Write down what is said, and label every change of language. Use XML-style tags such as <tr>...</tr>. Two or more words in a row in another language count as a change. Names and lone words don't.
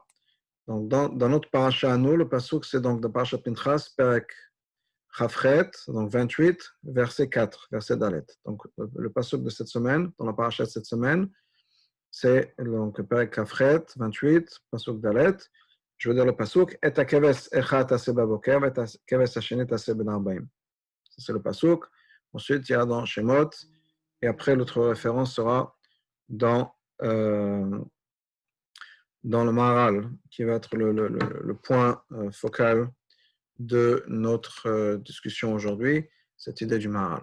<fr>Donc, dans notre paracha à nous, le pasuk, c'est donc de Parashat Pinchas,</fr> <he>פרק כ"ח,</he> <fr>donc 28, verset 4, verset Dalet. Donc, le pasuk de cette semaine, dans la paracha de cette semaine, c'est donc</fr> <he>פרק כ"ח,</he> <fr>28,</fr> <he>פסוק ד.</he> <fr>Je veux dire le pasuk,</fr> <he>את הכבש אחד תעשה בבקר, את הכבש השני תעשה בין ערבים.</he> <fr>C'est le pasuk. Ensuite, il y a dans Shemot, et après, l'autre référence sera dans le Maharal, qui va être le point focal de notre discussion aujourd'hui, cette idée du Maharal.</fr>